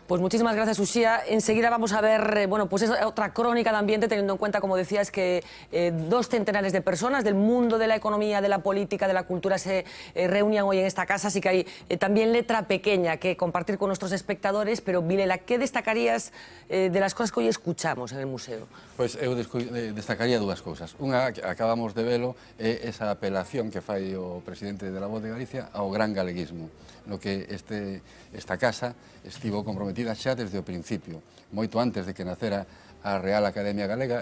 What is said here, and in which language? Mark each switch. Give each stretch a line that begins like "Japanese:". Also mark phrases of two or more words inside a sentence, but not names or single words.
Spanish: Pues muchísimas gracias, Uxía. Enseguida vamos a ver, bueno, pues es otra crónica de ambiente, teniendo en cuenta, como decías, que 2 centenares de personas del mundo de la economía, de la política, de la cultura se reunían hoy en esta casa, así que hay también letra pequeña que compartir con nuestros espectadores. Pero, Vilela, ¿qué destacarías de las cosas que hoy escuchamos en el museo?
Galician: Pois eu destacaría dúas cousas. Unha, que acabamos de velo, é esa apelación que fai o presidente de La Voz de Galicia ao gran galeguismo, no que esta casa estivo comprometida xa desde o principio, moito antes de que nacera a Real Academia Galega.